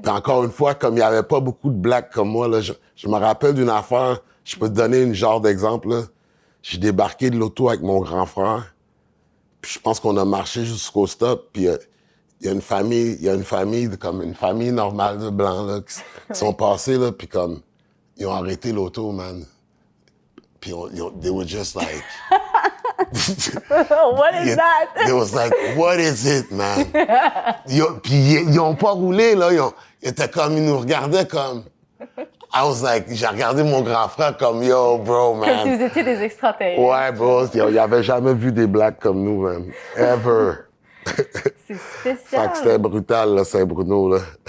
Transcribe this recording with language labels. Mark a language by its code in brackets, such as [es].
[fr] Puis encore une fois, comme il n'y avait pas beaucoup de blacks comme moi, là, je me rappelle d'une affaire, je peux te donner une genre d'exemple, là. J'ai débarqué de l'auto avec mon grand frère, puis je pense qu'on a marché jusqu'au stop, puis... il y a une famille, comme une famille normale de blancs, là, qui sont passés, là, puis comme, ils ont arrêté l'auto, man. [en] Puis they were just like... What is that? They was like, what is it, man? [fr] Puis ils ont pas roulé, là, ils étaient comme, ils nous regardaient comme... [en] I was like, [fr] j'ai regardé mon grand frère comme, yo, bro, man. Comme si vous étiez des extraterrestres. Ouais, bro, ils avaient jamais vu des blacks comme nous, man. [en] Ever. [fr] C'est spécial. Fait que c'était brutal, là, Saint-Bruno, là.